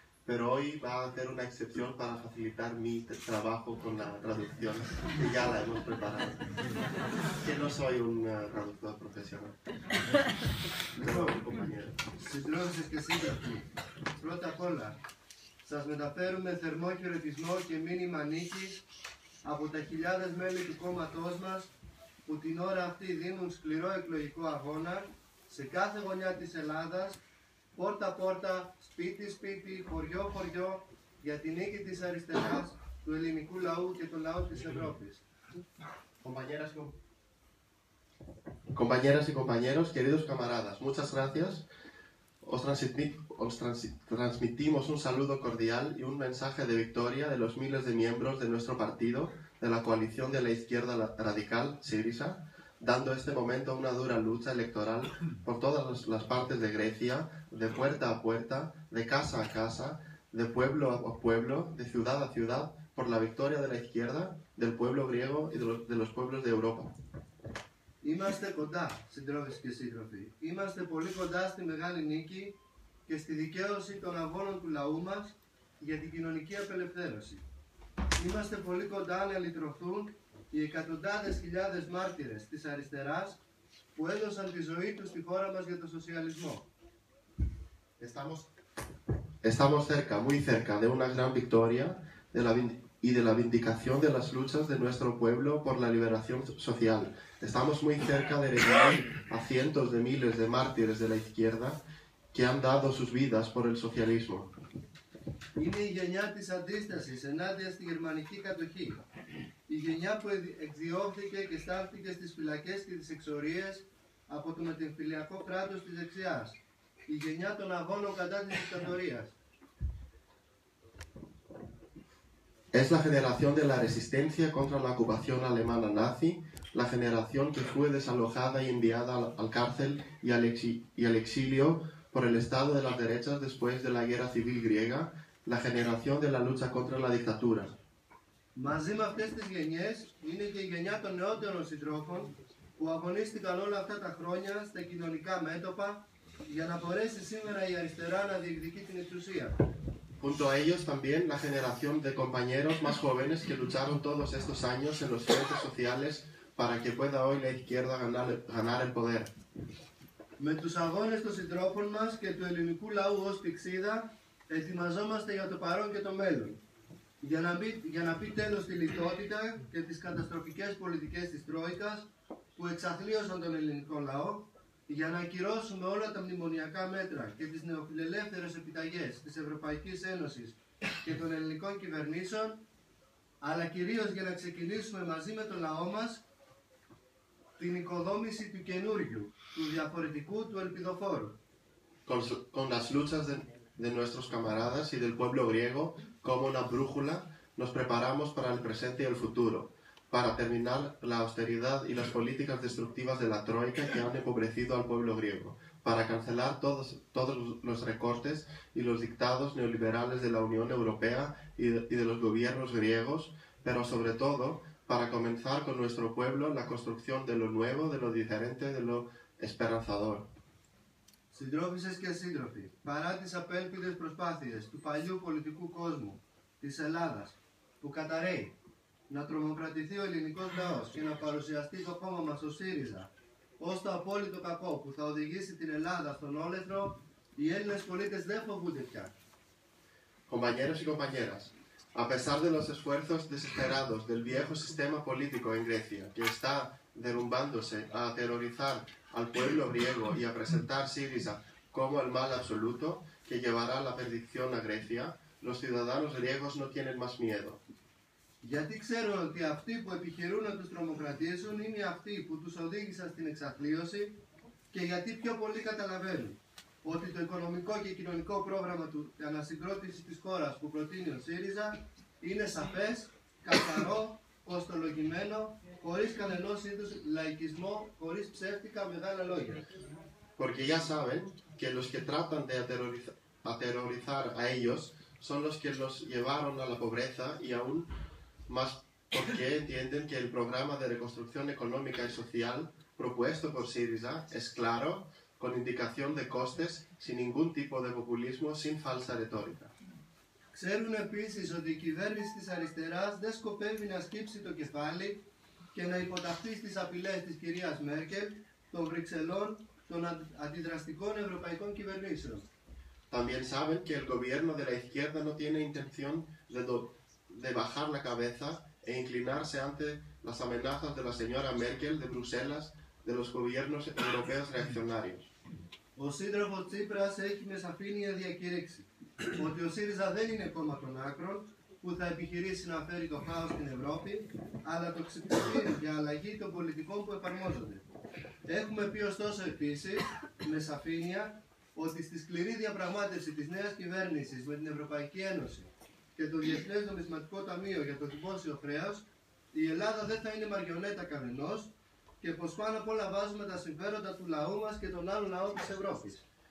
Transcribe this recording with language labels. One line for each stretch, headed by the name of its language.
Spanish: Pero hoy va a hacer una excepción para facilitar mi trabajo con la traducción, que ya la hemos preparado. Que no soy un traductor profesional. Pero un compañero.
Greek: Συντρόφισσες και σύντροφοι, πρώτα απ' όλα Σας μεταφέρουμε θερμό χαιρετισμό και μήνυμα νίκης από τα χιλιάδες μέλη του κόμματός μας που την ώρα αυτή δίνουν σκληρό εκλογικό αγώνα σε κάθε γωνιά της Ελλάδας, πόρτα-πόρτα, σπίτι-σπίτι, χωριό-χωριό, για την νίκη της αριστεράς, του ελληνικού λαού και του λαού της Ευρώπης.
Spanish: Compañeras y compañeros, queridos camaradas, muchas gracias. Os transmitimos un saludo cordial y un mensaje de victoria de los miles de miembros de nuestro partido, de la coalición de la izquierda radical, Syriza, dando este momento una dura lucha electoral por todas las partes de Grecia, de puerta a puerta, de casa a casa, de pueblo a pueblo, de ciudad a ciudad, por la victoria de la izquierda, del pueblo griego y de los pueblos de Europa.
Greek: Είμαστε κοντά, συντρόφοι και σύντροφοι. Είμαστε πολύ κοντά στη μεγάλη νίκη και στη δικαίωση των αγώνων του λαού μας για την κοινωνική απελευθέρωση. Είμαστε πολύ κοντά να λυτρωθούν οι εκατοντάδες χιλιάδες μάρτυρες της αριστεράς που έδωσαν τη ζωή τους στη χώρα μας για τον σοσιαλισμό.
Spanish: Estamos cerca, muy cerca de una gran victoria y de la vindicación de las luchas de nuestro pueblo por la liberación social. Estamos muy cerca de redimir a cientos de miles de mártires de la izquierda que han dado sus vidas por el socialismo.
Greek: Είναι η γενιά της αντίστασης ενάντια στη γερμανική κατοχή. Η γενιά που εκδιώχθηκε και στάλθηκε στις φυλακές και τις εξορίες από το μετεμφυλιακό κράτος της δεξιάς. Η γενιά των αγώνων κατά της δικτατορίας.
Spanish: Es la generación de la resistencia contra la ocupación alemana nazi, la generación que fue desalojada y enviada al cárcel y al exilio por el Estado de las derechas después de la guerra civil griega, la generación de la lucha contra la dictadura.
Greek: Μαζί με αυτές τις γενιές είναι και η γενιά των νεότερων συντρόφων που αγωνίστηκαν όλα αυτά τα χρόνια στα κοινωνικά μέτωπα για να μπορέσει σήμερα η αριστερά να διεκδικεί την εξουσία.
Spanish: Junto a ellos también la generación de compañeros más jóvenes que lucharon todos estos años en los frentes sociales para que pueda hoy la izquierda ganar el poder.
Greek: Με τους αγώνες των συντρόφων μας και του ελληνικού λαού ως πηξίδα, ετοιμαζόμαστε για το παρόν και το μέλλον. Για να πει τέλος στη λιτότητα και τις καταστροφικές πολιτικές της Τρόικας που εξαθλίωσαν τον ελληνικό λαό, για να ακυρώσουμε όλα τα μνημονιακά μέτρα και τις νεοφιλελεύθερες επιταγές της Ευρωπαϊκής Ένωσης και των ελληνικών κυβερνήσεων, αλλά κυρίως για να ξεκινήσουμε μαζί με τον λαό μας την οικοδόμηση του καινούριου, του διαφορετικού, του ελπιδοφόρου.
Spanish: Con las luchas de nuestros camaradas y del pueblo griego como una brújula, nos preparamos para el presente y el futuro, para terminar la austeridad y las políticas destructivas de la Troika que han empobrecido al pueblo griego, para cancelar todos los recortes y los dictados neoliberales de la Unión Europea y de los gobiernos griegos, pero sobre todo para comenzar con nuestro pueblo la construcción de lo nuevo, de lo diferente, de lo esperanzador.
Greek: Συντρόφισσες και σύντροφοι, παρά τις απέλπιδες προσπάθειες του παλιού πολιτικού κόσμου της Ελλάδας που καταρρέει να τρομοκρατηθεί ο ελληνικός λαός και να παρουσιαστεί το κόμμα μας ο ΣΥΡΙΖΑ ως το απόλυτο κακό που θα οδηγήσει την Ελλάδα στον όλεθρο, οι Έλληνες πολίτες δεν φοβούνται πια.
Spanish: Compañeros y compañeras, a pesar de los esfuerzos desesperados del viejo sistema político en Grecia, que está derrumbándose a aterrorizar al pueblo griego y a presentar Syriza como el mal absoluto que llevará a la perdición a Grecia, los ciudadanos griegos no tienen más miedo.
Greek: Γιατί ξέρουν ότι αυτοί που επιχειρούν να τους τρομοκρατήσουν είναι αυτοί που τους οδήγησαν στην εξαθλίωση και γιατί πιο πολύ καταλαβαίνουν ότι το οικονομικό και κοινωνικό πρόγραμμα του ανασυγκρότησης της χώρας που προτείνει ο ΣΥΡΙΖΑ είναι σαφές, καθαρό, κοστολογημένο, χωρίς κανενός είδους λαϊκισμό, χωρίς ψεύτικα μεγάλα λόγια.
Spanish: Porque ya saben que los que tratan de aterrorizar a ellos son los que los llevaron a la pobreza y aún más porque entienden que el programa de reconstrucción económica y social propuesto por Syriza es claro, con indicación de costes, sin ningún tipo de populismo, sin falsa retórica.
Greek: Ξέρουν επίσης ότι η κυβέρνηση της αριστεράς δεν σκοπεύει να σκύψει το κεφάλι και να υποταχθεί στις απειλές της κυρίας Μέρκελ, των Βρυξελών, των αντιδραστικών ευρωπαϊκών κυβερνήσεων.
Spanish: También saben que el gobierno de la izquierda no tiene intención de bajar la cabeza e inclinarse ante las amenazas de la señora Merkel de Bruselas, de los gobiernos europeos reaccionarios.
Greek: Ο σύντροφος Τσίπρας έχει με σαφήνεια διακηρύξει ότι ο ΣΥΡΙΖΑ δεν είναι κόμμα των άκρων που θα επιχειρήσει να φέρει το χάος στην Ευρώπη, αλλά το ξυπνητήρι για αλλαγή των πολιτικών που εφαρμόζονται. Έχουμε πει ωστόσο επίσης, με σαφήνεια, ότι στη σκληρή διαπραγμάτευση της νέας κυβέρνησης με την Ευρωπαϊκή Ένωση και το Διεθνές Νομισματικό Ταμείο για το δημόσιο χρέος, η Ελλάδα δεν θα είναι μαριονέτα κανενός και πως πάνω απ' όλα βάζουμε τα συμφέροντα του λαού μας και των άλλων λαών της Ευρώπης.